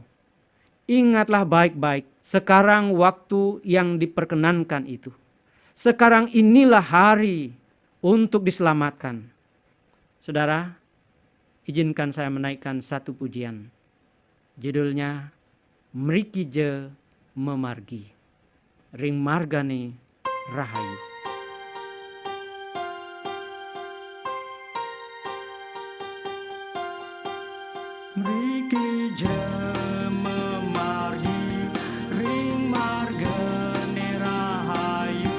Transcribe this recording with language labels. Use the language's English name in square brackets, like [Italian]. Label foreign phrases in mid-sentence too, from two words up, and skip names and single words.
[Indonesian] Ingatlah baik-baik sekarang waktu yang diperkenankan itu. Sekarang inilah hari untuk diselamatkan. Saudara, izinkan saya menaikkan satu pujian. Judulnya, Mriki Je Memargi. Ring Margane Rahayu. [Balinese] Mriki Je memargi, ring margane rahayu.